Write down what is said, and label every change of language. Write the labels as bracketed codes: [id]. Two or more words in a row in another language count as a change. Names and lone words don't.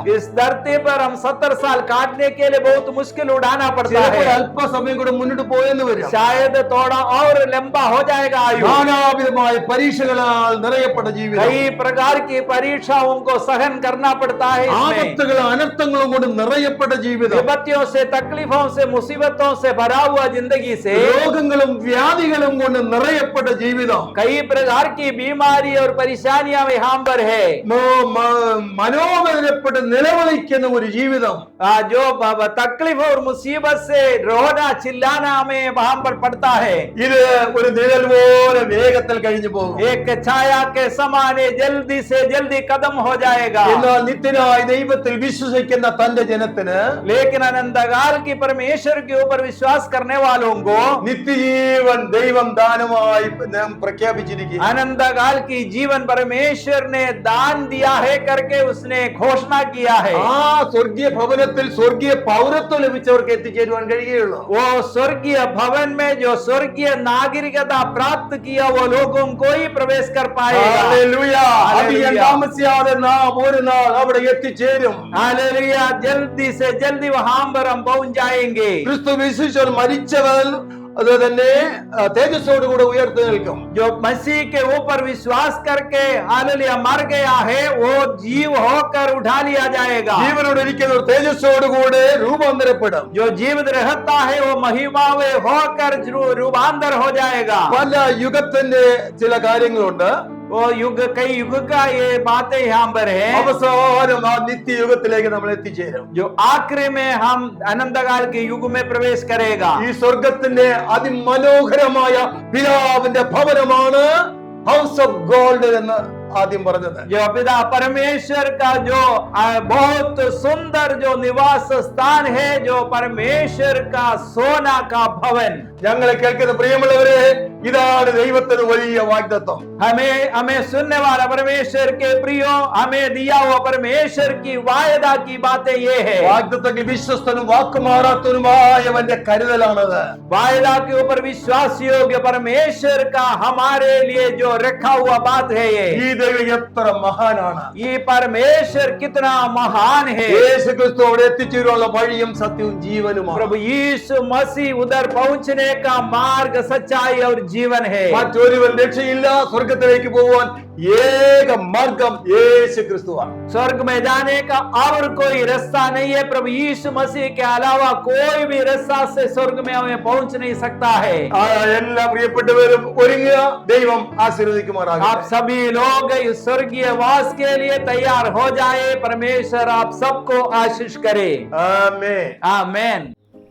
[hi] इस धरती पर हम 70 साल काटने के लिए बहुत मुश्किल उठाना पड़ता [ml] ചിലപ്പോൾ [hi] है। [ml] അല്പസമയം കൂടെ മുന്നോട്ട് പോയെന്ന് വരും. [hi] शायद थोड़ा और लंबा हो जाएगा आयु। [ml] നാനാവിധമായ പരീക്ഷകളാൽ നിറയപ്പെട്ട ജീവിതം. [hi] कई प्रकार की परीक्षाओं को सहन करना पड़ता है इसमें। [ml] ആപത്തുകളും അനർത്ഥങ്ങളും കൊണ്ട് നിറയപ്പെട്ട ജീവിതം. [hi] विपत्तियों से, तकलीफों से, मुसीबतों से भरा हुआ जिंदगी से, [ml] രോഗങ്ങളും വ്യാധികളും കൊണ്ട് നിറയപ്പെട്ട ജീവിതം. [hi] कई प्रकार की बीमारी और परेशानियां यहाँ पर है। [ml] മനോവേദനപ്പെട്ട് നിലവിളിക്കുന്ന ഒരു ജീവിതം. [hi] जो तकलीफ और मुसीबत से रोना चिल्लाना हमें वहां पर पड़ता है। [ml] ഇത് ഒരു നിഴൽ പോലെ വേഗത്തിൽ കഴിഞ്ഞു പോകും. [hi] एक छाया के समान जल्दी से जल्दी कदम हो जाएगा। [ml] എന്നാൽ നിത്യനായ ദൈവത്തിൽ വിശ്വസിക്കുന്ന തന്റെ ജനത്തിന്, [hi] लेकिन अनंतकाल की परमेश्वर के ऊपर विश्वास करने वालों को [ml] നിത്യജീവൻ ദൈവം ദാനമായി നാം പ്രഖ്യാപിച്ചിരിക്കുന്നു. [hi] अनंतकाल की जीवन परमेश्वर ने दान दिया है करके उसने घोषणा किया है। [ml] ആ സ്വർഗീയ ഭവനത്തിൽ സ്വർഗീയ പൗരത്വം ലഭിച്ചവർക്ക് എത്തിച്ചേരുവാൻ കഴിയുകയുള്ളൂ. [hi] वो स्वर्गीय भवन में जो स्वर्गीय नागरिकता प्राप्त किया वो लोगों को ही प्रवेश कर पाएगा। [ml] ഹല്ലേലൂയ. അധികം [hi] हालेलुया। [ml] താമസിയാതെ നാം ഒരു നാൾ അവിടെ എത്തിച്ചേരും. [hi] हालेलुया। जल्दी से जल्दी वहां पर हम पहुंच जाएंगे। [ml] ക്രിസ്തു വിശ്വസിച്ചവർ മരിച്ചവർ അത് തന്നെ തേജസ്സോടുകൂടെ ഉയർത്തി നിൽക്കും. [hi] जो मसीह के ऊपर विश्वास करके हालेलुया मर गया है वो जीव होकर उठा लिया जाएगा। [ml] ജീവനോട് ഇരിക്കുന്നവർ തേജസ്സോടുകൂടെ രൂപാന്തരപ്പെടും. [hi] जो जीवित रहता है वो महिमावे होकर रूपांतर हो जाएगा। [ml] പല യുഗത്തിന്റെ ചില കാര്യങ്ങളുണ്ട്. [hi] वो युग, कई युग का ये बातें यहाँ पर है। [ml] അവസാനം ആ നിത്യയുഗത്തിലേക്ക് നമ്മൾ എത്തിച്ചേരും. [hi] जो आखिरी में हम अनंतकाल के युग में प्रवेश करेगा। [ml] ഈ സ്വർഗത്തിന്റെ അതിമനോഹരമായ പിതാവിന്റെ ഭവനമാണ് [en] house of gold [ml] എന്ന് ആദ്യം പറഞ്ഞത്. [hi] जो पिता परमेश्वर का जो बहुत सुंदर जो निवास स्थान है, जो परमेश्वर का सोना का भवन। [ml] ഞങ്ങളെ കേൾക്കുന്ന പ്രിയമുള്ളവരെ, ഇതാണ് ദൈവത്തിന് വലിയ വാഗ്ദത്തം. [hi] हमें सुनने वाला परमेश्वर के प्रियो, हमें दिया हुआ परमेश्वर की वायदा की बातें ये है। [ml] വാഗ്ദത്തത്തിൽ വിശ്വസ്തനും വാക്കുമാറാത്തവനുമായവന്റെ കരുതലാണത്. [hi] वायदा के ऊपर विश्वास योग्य परमेश्वर का हमारे लिए जो रखा हुआ बात है ये। [ml] ഈ ദൈവം എത്ര മഹാനാണ്. [hi] ये परमेश्वर कितना महान है। [ml] യേശു ക്രിസ്തു അവിടെ എത്തിച്ചേരുവാനുള്ള വഴിയും സത്യവും ജീവനുമാണ്. [hi] प्रभु यीशु मसीह उधर पहुंचने का मार्ग, सच्चाई और जीवन है। [ml] മറ്റൊരുവൻ രക്ഷയില്ല. സ്വർഗത്തിലേക്ക് പോകുവാൻ ഏക മാർഗം യേശു ക്രിസ്തുവാണ്. [hi] स्वर्ग में जाने का और कोई रास्ता नहीं है। प्रभु यीशु मसीह के अलावा कोई भी रास्ता से स्वर्ग में हमें पहुंच नहीं सकता है। [ml] എല്ലാ പ്രിയപ്പെട്ടവരും ഒരുങ്ങുക. ദൈവം ആശീർവദിക്കുമാറാകട്ടെ. [hi] आप सभी लोग इस स्वर्गीय वास के लिए तैयार हो जाए। परमेश्वर आप सबको आशीष करे। [ml] ആമേൻ. [hi] आमेन।